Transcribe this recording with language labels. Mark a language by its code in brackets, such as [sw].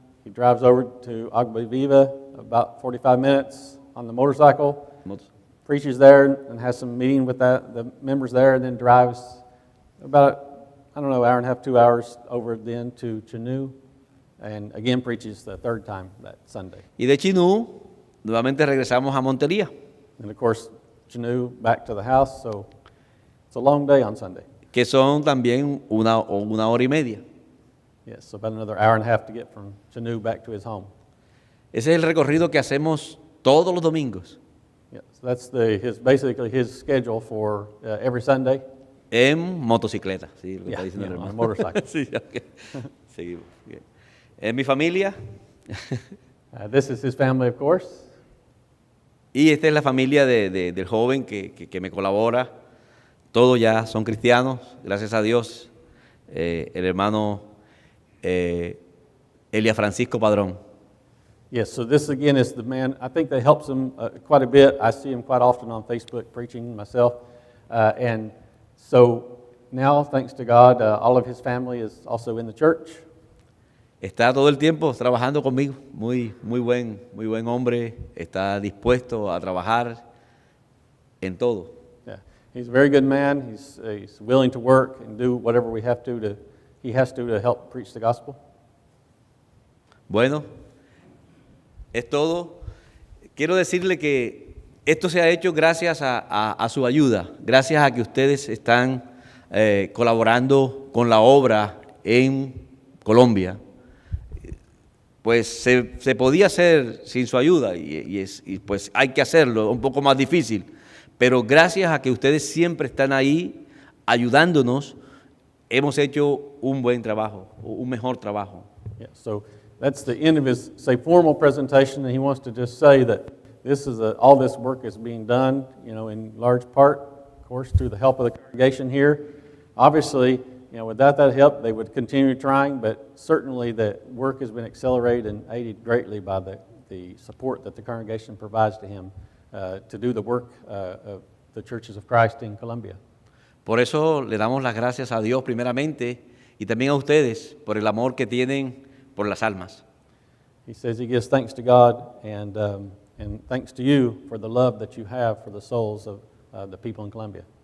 [en] He drives over to Agua Viva, about 45 minutes on the motorcycle. Preaches there and has some meeting with the members there, and then drives about, hour and a half, 2 hours over then to Chinú, and again preaches the third time that Sunday. [es] Y de Chinú, nuevamente regresamos a Montería. [en] And of course, Chinú back to the house, so it's a long day on Sunday. [es] Que son también una hora y media. [en] Yes, so about another hour and a half to get from Chinú back to his home. [es] Ese es el recorrido que hacemos todos los domingos. [en] Yes, that's basically his schedule for every Sunday. [es] En motocicleta, sí, lo que [en] Yeah, [es] está diciendo el [en] on [es] hermano. [en] a motorcycle. [es] Sí, okay. Seguimos. Bien. En mi familia. [en] This is his family, of course. [es] Y esta es la familia del joven que me colabora. Todos ya son cristianos, gracias a Dios. El hermano Elia Francisco Padrón. [en] Yes, so this again is the man. I think that helps him quite a bit. I see him quite often on Facebook preaching myself. And so now, thanks to God, all of his family is also in the church. [es] Está todo el tiempo trabajando conmigo, muy buen hombre, está dispuesto a trabajar en todo. [en] Yeah, he's a very good man. He's willing to work and do whatever he has to help preach the gospel. [es] Bueno, es todo. Quiero decirle que esto se ha hecho gracias a su ayuda, gracias a que ustedes están colaborando con la obra en Colombia. Pues se podía hacer sin su ayuda y pues hay que hacerlo, un poco más difícil. Pero gracias a que ustedes siempre están ahí ayudándonos, hemos hecho un buen trabajo, un mejor trabajo. [en] Yeah, so that's the end of his formal presentation, and he wants to just say that all this work is being done, in large part, of course, through the help of the congregation here. Obviously, without that help, they would continue trying, but certainly the work has been accelerated and aided greatly by the support that the congregation provides to him to do the work of the Churches of Christ in Colombia. [es] Por eso le damos las gracias a Dios primeramente y también a ustedes por el amor que tienen por las almas. [en] He says he gives thanks to God and thanks to you for the love that you have for the souls of the people in Colombia.